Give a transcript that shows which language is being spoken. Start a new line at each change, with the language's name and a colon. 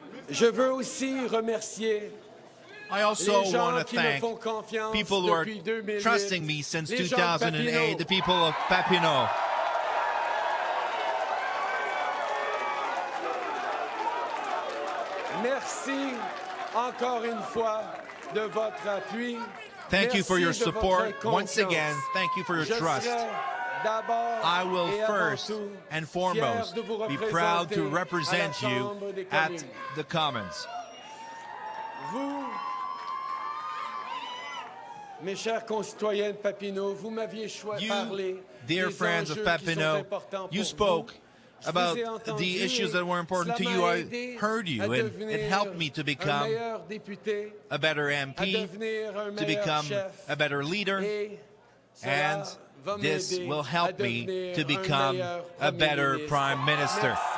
French: Je veux aussi remercier
English: I also want to thank people who are trusting me since 2008, the people of Papineau.
French: Merci encore une fois de votre appui.
English: Thank you for your support. Once again, thank you for your trust. I will first and foremost be proud to represent you at the Commons.
French: Mes chers concitoyens de Papineau, vous m'aviez parlé.
English: Dear friends of Papineau, you spoke about the issues that were important to you. I heard you, and it helped me to become a better MP, to become a better leader, and this will help me to become a better Prime Minister.